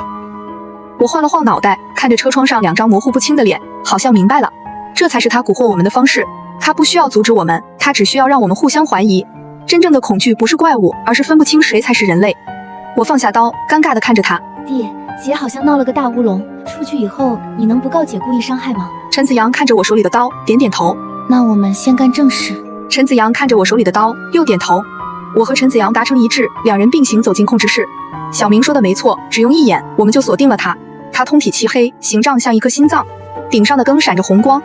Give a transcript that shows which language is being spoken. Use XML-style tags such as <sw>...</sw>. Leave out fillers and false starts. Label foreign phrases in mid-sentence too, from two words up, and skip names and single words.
<zh>我晃了晃腦袋，看着車窗上2張模糊不清的臉，好像明白了。這才是他蠱惑我們的方式，他不需要阻止我們，他只需要讓我們互相懷疑。真正的恐懼不是怪物，而是分不清誰才是人類。我放下刀，尷尬地看着他。弟，姐好像鬧了個大烏龍，出去以後你能不告姐故意傷害嗎？陳子陽看着我手裡的刀，點點頭。那我們先幹正事。陳子陽看着我手裡的刀，又點頭。我和陳子陽達成一致，兩人並行走進控制室。小明說的沒錯，只用一眼，我們就鎖定了他。他通體漆黑，形狀像一顆心臟，頂上的燈閃着紅光。</zh>